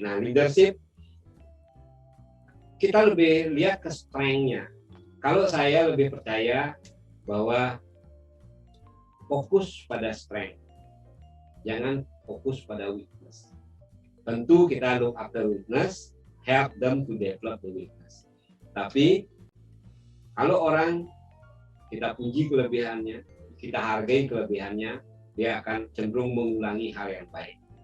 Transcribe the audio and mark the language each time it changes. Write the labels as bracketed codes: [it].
[id] Nah leadership kita lebih lihat ke strength-nya. Kalau saya lebih percaya bahwa fokus pada strength, jangan fokus pada weakness. Tentu kita [en] look after weakness, help them to develop the weakness. [id] Tapi kalau orang kita puji kelebihannya, kita hargai kelebihannya, dia akan cenderung mengulangi hal yang baik.